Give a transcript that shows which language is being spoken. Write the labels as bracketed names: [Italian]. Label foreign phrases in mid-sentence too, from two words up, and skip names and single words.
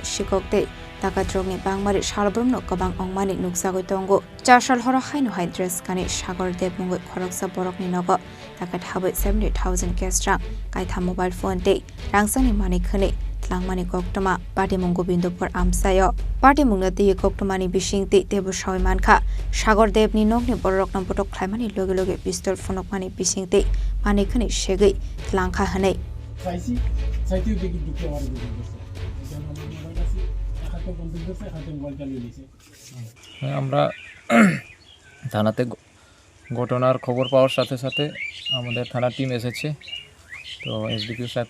[Kok Borok] Shikokte Dakatrogni Bangmari Shalbrumno Kabang Ongmani Nuksagoi Tongo Chasal Horo Hainu Hai dress kane Shagordev Mui Khorang Borokni Nogot Dakait Habwi 70,000 cash RangKaitham [English] mobile PhoneTei [Kok Borok] Rangchakni Manui Khwnwi Twlangmani Koktoma Padimu Gobindopur Amsayo Padimu Noti Koktomani Bishingti Tebu Shoi Mankha Shagordev ni Nokni Boroknam Potok Khlaimani Loge Loge pistol Phonokmani Bishingti Manui Khwnwi Shegei Twlangkha Hanei [Bangla] আমরা থানাতে ঘটনার খবর পাওয়ার সাথে সাথে আমাদের থানা টিম এসেছে তো এসডিপিও সাহেব